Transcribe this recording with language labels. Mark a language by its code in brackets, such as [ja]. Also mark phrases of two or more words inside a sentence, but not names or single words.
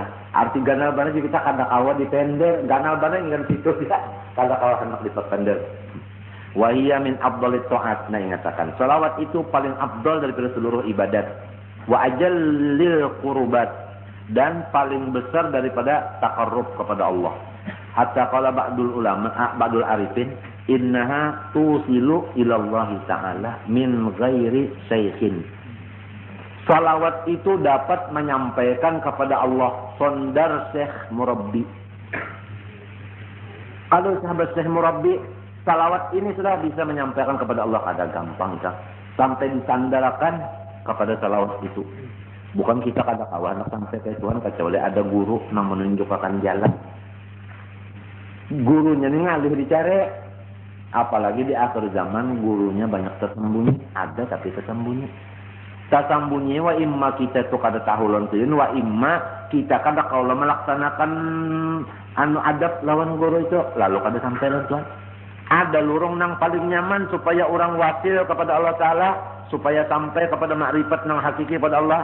[bjn] Arti ganal banar juga kita kada kawa di tender, ganal banar ngan situ ya. Kada kawa hendak di tender. [ar] وهي من أفضل الطاعات. [id] Nah, ingatakan salawat itu paling afdal daripada seluruh ibadat. [ar] وأجل القربات, [id] dan paling besar daripada taqarrub kepada Allah. [ar] حتى قال بعض العلماء بعض العارفين إنها توصل إلى الله تعالى من غير شيخ. [id] Salawat itu dapat menyampaikan kepada Allah sondar syekh murabbi. Kalau sahabat syekh murabbi, salawat ini sudah bisa menyampaikan kepada Allah, [bjn] kada gampang kan? [id] Sampai disandarkan kepada salawat itu. Bukan kita [bjn] kada kawan [id] sampai ke Tuhan kecuali ada guru yang menunjukkan jalan. [bjn] Gurunya ini ngalih dicari. Apalagi di akhir zaman gurunya banyak tersembunyi. [id] Ada tapi tersembunyi. [bjn] Tersembunyi [ar] وإما [bjn] kita itu kada tahu lontuin, [ar] وإما [bjn] kita kada kaulah melaksanakan adab lawan guru itu. Lalu kada sampai lontuan. Ada lurung nang paling nyaman supaya orang wasil kepada Allah Ta'ala, supaya sampai kepada makrifat nang hakiki pada Allah.